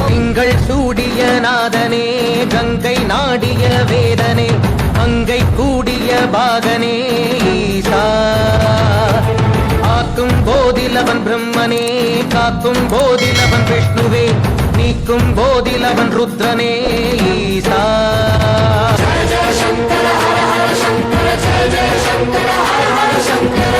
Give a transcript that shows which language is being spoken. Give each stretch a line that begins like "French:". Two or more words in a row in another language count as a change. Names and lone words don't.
Tamil: திங்கள் சூடிய நாதனே, கங்கை நாடிய வேதனே, அங்கை கூடிய பாகனே ஈசா, ஆக்கும் போதிலவன் பிரம்மனே, காக்கும் போதிலவன் விஷ்ணுவே, நீக்கும் போதிலவன் ருத்ரனே ஈசா.
Sanskrit: जय जय शंकर हर हर शंकर जय जय शंकर हर हर शंकर